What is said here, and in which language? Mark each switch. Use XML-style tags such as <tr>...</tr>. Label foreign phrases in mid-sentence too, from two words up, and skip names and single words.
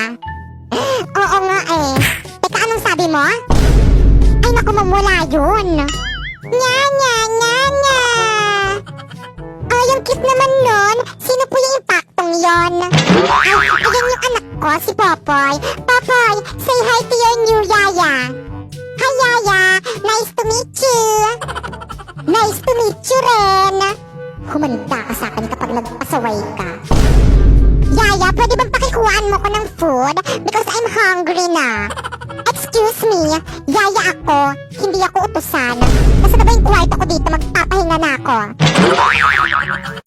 <tl>Oo nga eh. Teka, anong sabi mo? Ay, naku, mamula yun. Nya, nya, nya, nya. Oh, yung cute naman nun. Sino po yung impaktong yon? Ay, ayan yung anak ko, si Popoy. Popoy,</tl> <en>say hi to your new yaya. Hi, yaya. Nice to meet you. Nice to meet you rin.</en> <tl>Humanda ka sa akin kapag nagpasaway ka. Yaya, pwede bang pakikuhaan mo ko ng food?</tl> <en>Because I'm hungry na. Excuse me,</en> <tl>yaya ako. Hindi ako utusan. Nasa na ba yung kwarto ko dito? Magpapahinga na ako.</tl>